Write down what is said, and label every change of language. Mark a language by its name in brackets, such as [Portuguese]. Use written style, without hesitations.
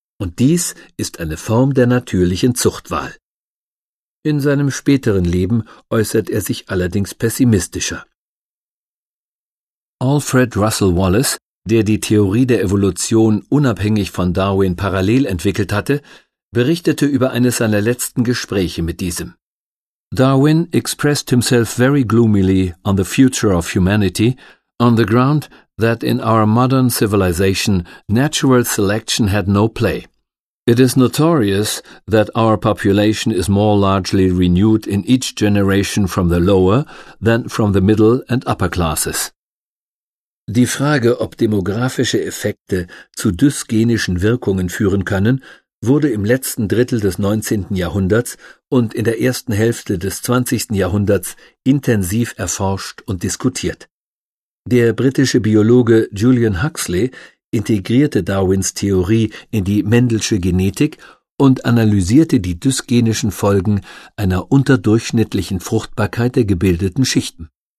[German] Und dies ist eine Form der natürlichen Zuchtwahl. In seinem späteren Leben äußert er sich allerdings pessimistischer. Alfred Russel Wallace, der die Theorie der Evolution unabhängig von Darwin parallel entwickelt hatte, berichtete über eines seiner letzten Gespräche mit diesem. [English] Darwin expressed himself very gloomily on the future of humanity on the ground that in our modern civilization natural selection had no play. It is notorious that our population is more largely renewed in each generation from the lower than from the middle and upper classes. [German] Die Frage, ob demografische Effekte zu dysgenischen Wirkungen führen können, wurde im letzten Drittel des 19. Jahrhunderts und in der ersten Hälfte des 20. Jahrhunderts intensiv erforscht und diskutiert. Der britische Biologe Julian Huxley integrierte Darwins Theorie in die Mendelsche Genetik und analysierte die dysgenischen Folgen einer unterdurchschnittlichen Fruchtbarkeit der gebildeten Schichten.